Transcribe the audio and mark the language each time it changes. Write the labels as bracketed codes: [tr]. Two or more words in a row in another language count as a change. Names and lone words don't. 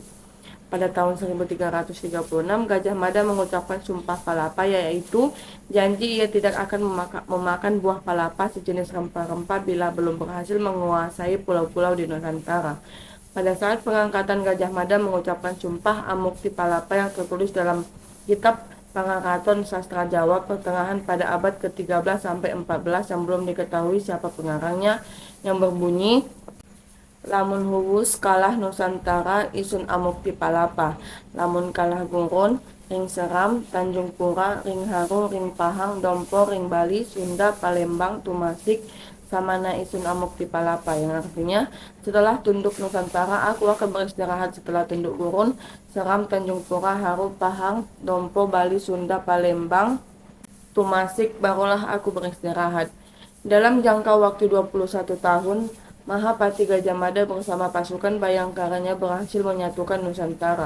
[id] Pada tahun 1336, Gajah Mada mengucapkan Sumpah Palapa, yaitu janji ia tidak akan memakan buah palapa sejenis rempah-rempah bila belum berhasil menguasai pulau-pulau di Nusantara. Pada saat pengangkatan, Gajah Mada mengucapkan Sumpah Amukti Palapa yang tertulis dalam kitab Pangangkatan Sastra Jawa Pertengahan pada abad ke-13 sampai 14 yang belum diketahui siapa pengarangnya, yang berbunyi, [kaw] lamun huwus kalah Nusantara isun amukti palapa, lamun kalah gurun ring Seram, Tanjung Pura, ring Haru, ring Pahang, Dompo, ring Bali, Sunda, Palembang, Tumasik, samana isun amukti palapa, [id] yang artinya setelah tunduk Nusantara aku akan beristirahat, setelah tunduk gurun, Seram, Tanjung Pura, Haru, Pahang, Dompo, Bali, Sunda, Palembang, Tumasik, barulah aku beristirahat. Dalam jangka waktu 21 tahun, Mahapati Gajah Mada bersama pasukan Bayangkaranya berhasil menyatukan Nusantara.